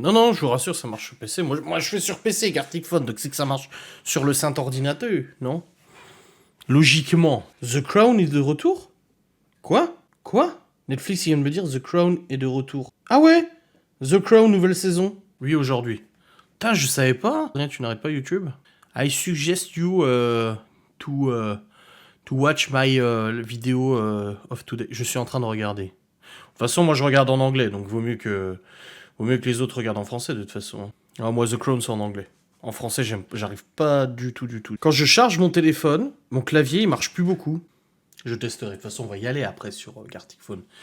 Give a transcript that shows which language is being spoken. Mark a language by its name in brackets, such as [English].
[French] Non, je vous rassure, ça marche sur PC. Moi je fais sur PC, Gartic Phone, donc c'est que ça marche sur le saint ordinateur, non? Logiquement. The Crown est de retour? Quoi? Netflix il vient de me dire The Crown est de retour. Ah ouais? The Crown nouvelle saison? Oui, aujourd'hui. Putain, je savais pas. Tu n'arrêtes pas YouTube? [English] I suggest you to watch my video of today. [French] Je suis en train de regarder. De toute façon, moi je regarde en anglais, donc vaut mieux que les autres regardent en français de toute façon. Ah, moi The Crown c'est en anglais. En français, j'arrive pas du tout. Quand je charge mon téléphone, mon clavier il marche plus beaucoup. Je testerai. De toute façon, on va y aller après sur Gartic Phone.